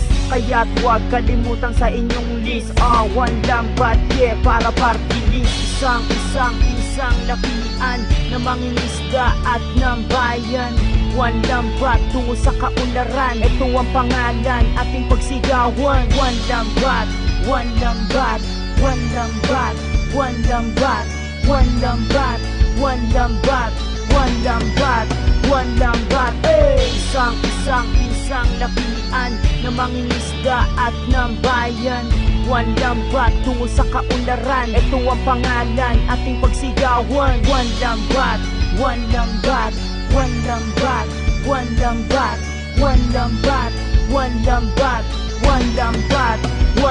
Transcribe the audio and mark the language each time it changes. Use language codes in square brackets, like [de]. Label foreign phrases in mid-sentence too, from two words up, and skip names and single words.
[tl] Kaya't huwag kalimutang sa inyong list. One lambat, yeah, para [en] party list. [tl] Isang lapian na mangingisda at ng bayan. One lambat tungo sa kaunlaran. Ito ang pangalan ating pagsigawan. One lambat, one lambat, one lambat, one lambat, one lambat, one lambat, one lambat, one lambat. Isang lapian na mangingisda at ng bayan. One lambat tungo sa kaunlaran. Ito ang pangalan ating pagsigawan. One lambat, one lambat, one lambat, one lambat, one lambat, one lambat, one lambat.